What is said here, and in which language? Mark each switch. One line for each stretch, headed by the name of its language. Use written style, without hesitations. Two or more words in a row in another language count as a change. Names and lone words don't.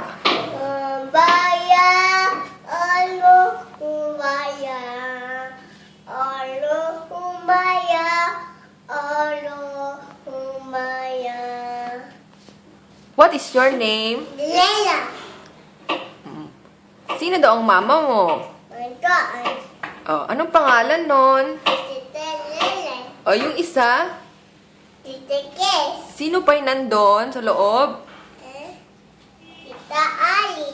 English: Kumbaya, alo, kumbaya, alo, kumbaya, alo, kumbaya. What is your name? Lela,
Filipino: Sino daw ang mama mo?
English: my God,
Filipino: Oh, anong pangalan nun? Tita Lela, Oh, yung isa? Tita Kes, Sino pa yung nandun sa loob? Tita Ali,